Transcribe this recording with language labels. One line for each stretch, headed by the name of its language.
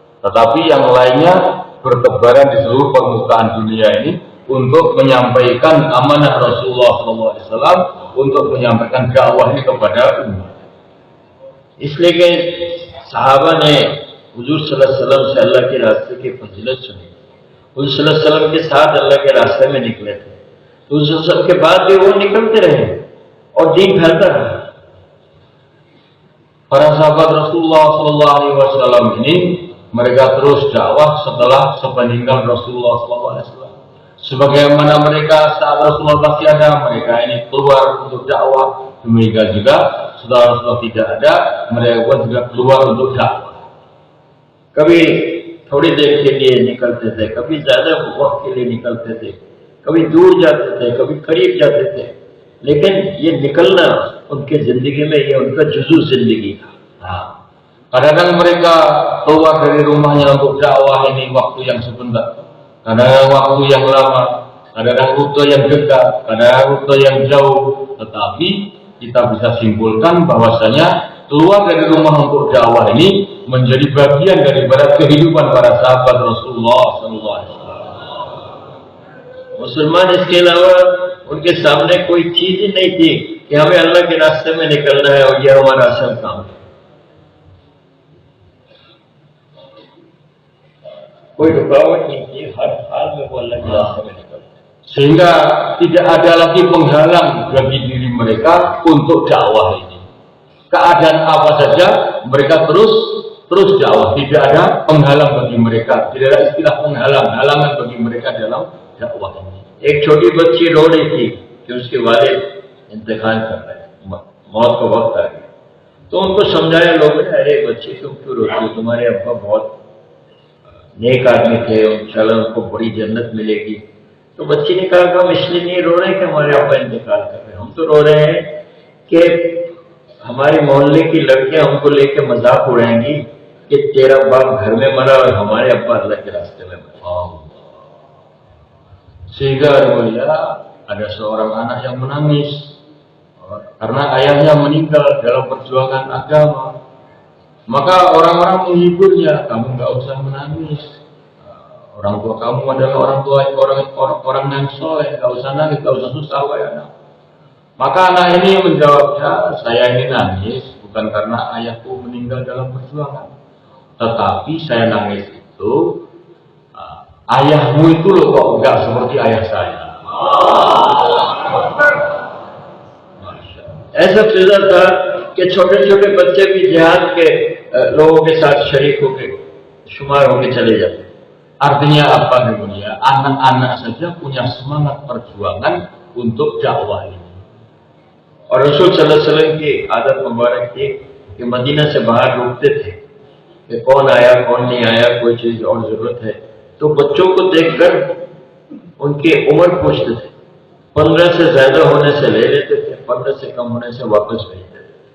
Indonesian: Tetapi yang lainnya bertebaran di seluruh permukaan dunia ini untuk menyampaikan amanah Rasulullah SAW, untuk menyampaikan dakwah ini kepada umat.
Hindi: इसलिए कि सहाबा ने हुजूर सल्लल्लाहु अलैहि वसल्लम से अल्लाह के रास्ते की फजीलत सुनी। हुजूर सल्लल्लाहु अलैहि वसल्लम के साथ अल्लाह के रास्ते में निकले थे, तो हुजूर सल्लल्लाहु अलैहि वसल्लम के बाद भी वो निकलते रहे और दीन फैलता रहा।
Indonesian: Para sahabat Rasulullah SAW ini mereka terus dakwah setelah sepeninggal Rasulullah SAW. Sebagaimana mereka saat Rasulullah masih ada, mereka ini keluar untuk dakwah. Demikian juga setelah Rasulullah tidak ada, mereka pun juga keluar untuk dakwah.
Hindi: कभी थोड़ी देर के लिए निकलते थे, कभी ज्यादा वक्त के लिए निकलते थे, कभी दूर जाते थे, कभी करीब जाते थे, लेकिन ये निकलना उनके जिंदगी में ये उनका जुजू जिंदगी था।
Indonesian: Kadang-kadang mereka keluar dari rumahnya untuk dakwah ini waktu yang sebentar, kadang-kadang waktu yang lama, kadang-kadang rute yang dekat, kadang-kadang rute yang jauh. Tetapi kita bisa simpulkan bahwasanya keluar dari rumah untuk dakwah ini menjadi bagian daripada kehidupan para sahabat Rasulullah SAW.
Hindi: मुसलमान इसके अलावा उनके सामने कोई चीज ही नहीं थी कि हमें अल्लाह के रास्ते में निकलना है और यह हमारा असल काम है। कोई रुकावट नहीं थी, हर हाल में वो अल्लाह के रास्ते में निकलते।
Indonesian: Sehingga tidak ada lagi penghalang bagi diri mereka untuk dakwah ini. Keadaan apa saja mereka terus dakwah, tidak ada penghalang bagi mereka, tidak ada istilah halangan bagi mereka dalam dakwah ini.
Hindi: एक छोटी बच्ची रो रही थी कि उसके वालिद इंतकाल कर रहे हैं, मौत का वक्त आ गया। तो उनको समझाया लोगों ने, अरे बच्ची तुम क्यों रोती हो, तुम्हारे अब्बा बहुत नेक आदमी थे, इंशाल्लाह उनको बड़ी जन्नत मिलेगी। तो बच्ची ने कहा कि हम इसलिए नहीं रो रहे हैं कि हमारे अब्बा इंतकाल कर रहे हैं, हम तो रो रहे हैं कि हमारे मोहल्ले की लड़कियां हमको लेके मजाक उड़ाएंगी कि तेरा बाप घर में मरा और हमारे अब्बा अल्लाह के रास्ते में मरा।
Indonesian: Sehingga ada seorang anak yang menangis karena ayahnya meninggal dalam perjuangan agama. Maka orang-orang menghiburnya, kamu nggak usah menangis. Orang tua kamu adalah orang yang soleh, nggak usah nangis, nggak usah susah, wahai anak. Maka anak ini menjawabnya, saya ini nangis bukan karena ayahku meninggal dalam perjuangan, tetapi saya nangis itu ayahmu itu loh kok enggak seperti ayah saya.
Hindi: ऐसा फिजा था कि छोटे छोटे बच्चे भी जिहाद के लोगों के साथ शरीक होकर शुमार होकर चले जाते।
Indonesian: Artinya apa nih? Anak-anak saja punya semangat perjuangan untuk dakwah ini.
Hindi: और रसूल सल्लल्लाहु अलैहि वसल्लम की आदत मुबारक थी कि मदीना से बाहर रुकते थे कि कौन आया कौन नहीं आया, कोई चीज और जरूरत है, तो बच्चों को देखकर उनकी उम्र पूछते थे। 15 से ज्यादा होने से ले लेते थे, 15 से कम होने से वापस भेजते थे।